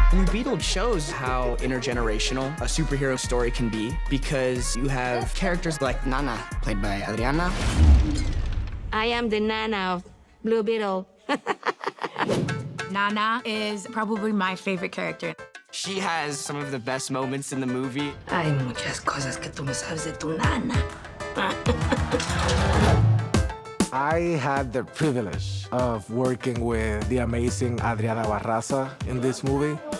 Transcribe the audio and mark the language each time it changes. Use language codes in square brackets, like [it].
[en] Beetle shows how intergenerational a superhero story can be because you have characters like Nana, played by Adriana. I am the Nana of Blue Beetle. Nana is probably my favorite character. She has some of the best moments in the movie. [es] Hay muchas cosas que tú no sabes de tu Nana. [en] I had the privilege of working with the amazing Adriana Barraza in this movie.